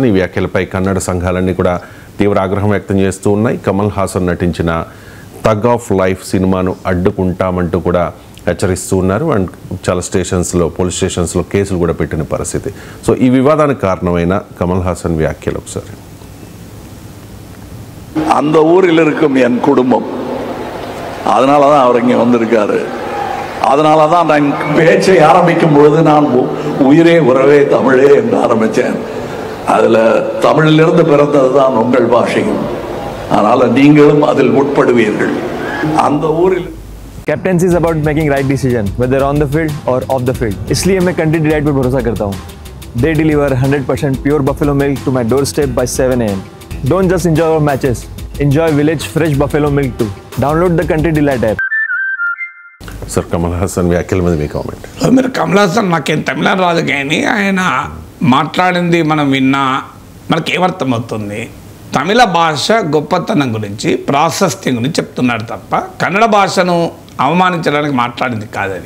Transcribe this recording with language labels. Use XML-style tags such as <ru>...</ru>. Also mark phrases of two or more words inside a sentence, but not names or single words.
<te>ఈ వ్యాఖ్యలపై కన్నడ సంఘాలన్నీ కూడా తీవ్ర ఆగ్రహం వ్యక్తం చేస్తూ ఉన్నాయి. కమల్ హాసన్ నటించిన థగ్ ఆఫ్ లైఫ్ సినిమాను అడ్డుకుంటామంటూ కూడా హెచ్చరిస్తూ ఉన్నారు. అండ్ చాలా పోలీస్ స్టేషన్స్లో కేసులు కూడా పెట్టిన పరిస్థితి. సో ఈ వివాదానికి కారణమైన కమల్ హాసన్ వ్యాఖ్యలు ఒకసారి.</te> <ta>அந்த ஊரில் இருக்கும் என் குடும்பம், அதனால தான் அவர் இங்கே வந்திருக்காரு. அதனால தான் நான் பேச்சை ஆரம்பிக்கும் பொழுது நான் உயிரே உறவே தமிழே என்று ஆரம்பித்தேன். அதில் தமிழிலிருந்து பிறந்தது தான் உங்கள் பாஷையும், அதனால் நீங்களும் அதில் உட்படுவீர்கள். அந்த ஊரில்</ta> <en>Captaincy is about making right decision whether on the field or off the field.</en> <hi>इसलिए मैं कंट्री डिलाइट पर भरोसा करता हूँ.</hi> <en>they deliver 100% pure buffalo milk to my doorstep by 7 AM. Don't just enjoy our matches, enjoy village fresh buffalo milk too. Download the country delight app.</en> <te>సార్, కమల్ హాసన్ వ్యాఖ్యల మీద మీ కామెంట్. మీరు కమల్ హాసన్ నాకేం తమిళ రాదు, కానీ ఆయన మాట్లాడింది మనం విన్నా మనకేమర్థమవుతుంది, తమిళ భాష గొప్పతనం గురించి ప్రాశస్త్యం గురించి చెప్తున్నాడు తప్ప కన్నడ భాషను అవమానించడానికి మాట్లాడింది కాదని.</te>